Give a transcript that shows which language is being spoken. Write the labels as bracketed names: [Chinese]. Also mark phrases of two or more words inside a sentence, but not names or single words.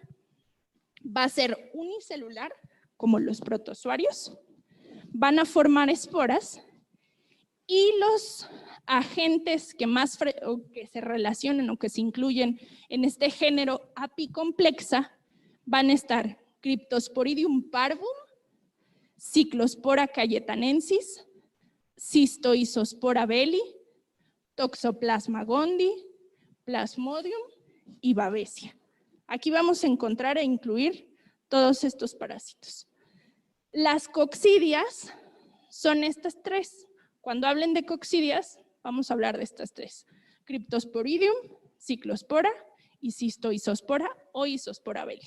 [Spanish] Va a ser unicelular, como los protozoarios, van a formar esporas y los agentes que se relacionan o que se incluyen en este género apicomplexa van a estar Cryptosporidium parvum, Cyclospora cayetanensis, Cystoisospora belli, Toxoplasma gondii, Plasmodium y Babesia. Aquí vamos a encontrar e incluir todos estos parásitos. Las coccidias son estas tres. Cuando hablen de coccidias, vamos a hablar de estas tres. Cryptosporidium, Cyclospora y Cystoisospora o Isospora belli.